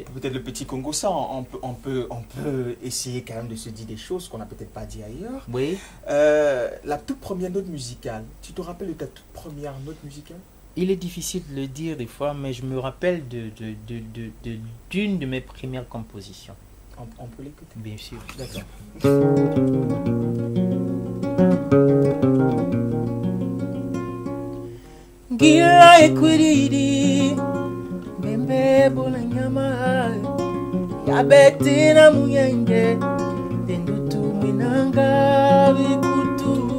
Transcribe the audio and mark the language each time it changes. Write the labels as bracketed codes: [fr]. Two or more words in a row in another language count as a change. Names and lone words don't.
[fr] peut-être le petit Congo, ça, on peut essayer quand même de se dire des choses qu'on n'a peut-être pas dit ailleurs. Oui. La toute première note musicale, tu te rappelles de ta toute première note musicale? Il est difficile de le dire des fois, mais je me rappelle d'une de mes premières compositions. On peut l'écouter. Bien sûr. D'accord. Gila ekwiriri Bembe bola nyama Ya betina muyenge Tendutu minanga bikutu